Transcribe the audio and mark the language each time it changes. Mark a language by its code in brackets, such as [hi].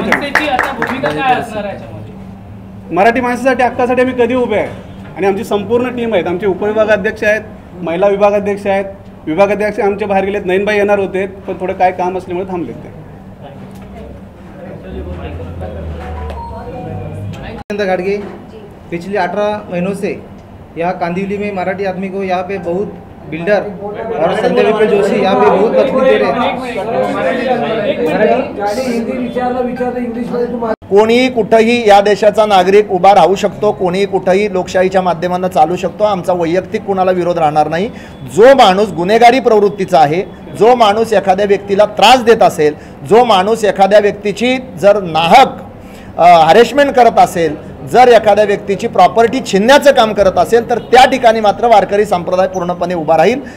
[mr] मनसेची आता भूमिका काय असणार याच्यामध्ये? मराठी माणसासाठी हक्कासाठी आम्ही कधी उभे आहे आणि आमची संपूर्ण टीम आहेत. आमचे उपविभागाध्यक्ष आहेत, महिला विभागाध्यक्ष आहेत, विभागाध्यक्ष आमचे बाहेर गेलेत. नयनबाई येणार होते पण थोडं काय काम असल्यामुळे थांबलेत ते. [hi] घाडगे पिछले 18 महीनों से यहाँ कांदिवली में मराठी आदमी को यहाँ पे बहुत बिल्डर और संजय विपुल जोशी यहाँ पे बहुत मजबूत दे रहे हैं. [mr] कोणीही कुठंही या देशाचा नागरिक उभा राहू शकतो, कोणीही कुठंही लोकशाहीच्या माध्यमातून चालू शकतो. आमचा वैयक्तिक कुणाला विरोध राहणार नाही. जो माणूस गुन्हेगारी प्रवृत्तीचा आहे, जो माणूस एखाद्या व्यक्तीला त्रास देत असेल, जो माणूस एखाद्या व्यक्तीची जर नाहक हॅरेसमेंट करत असेल, जर एखाद्या व्यक्तीची प्रॉपर्टी छिनण्याचं काम करत असेल तर त्या ठिकाणी मात्र वारकरी संप्रदाय पूर्णपणे उभा राहील.